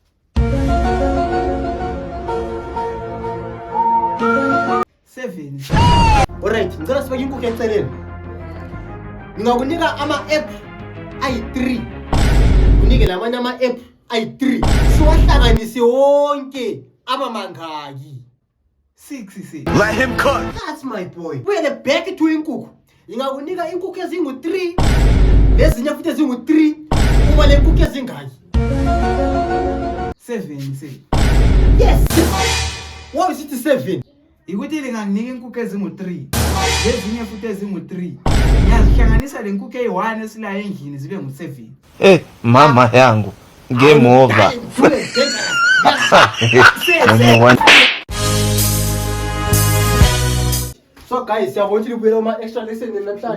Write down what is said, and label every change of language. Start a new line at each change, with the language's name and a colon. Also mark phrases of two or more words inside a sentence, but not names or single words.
Zulu: 7. Alright, ngicela sibeke inkukhu eceleni. Ngingakunika ama-apple ayi3. Unike lamanye ama-apple ayi3. Siwahlanganise wonke aba mangaki? 6 se.
English: Let him cook. That's my boy. Buyele back to inkukhu.
Zulu: Ngingakunika inkukhu ezingu3. Lezinye futhi ezingu3. Uma le nkukhu ezingaki? 7 se.
English: Yes. What is it 7?
Zulu: Ikuthi linganginika inkukhu ezingu3. Lezinye futhi ezingu3. Ngiyazihlanganisa le nkukhu eyi1 esila endlini zibe ngu7.
Swahili: Mama yangu.
English: Game over. So guys,
Zulu: siyabona ukuthi libuyela uma
English: extra lesson
Zulu: namhlanje.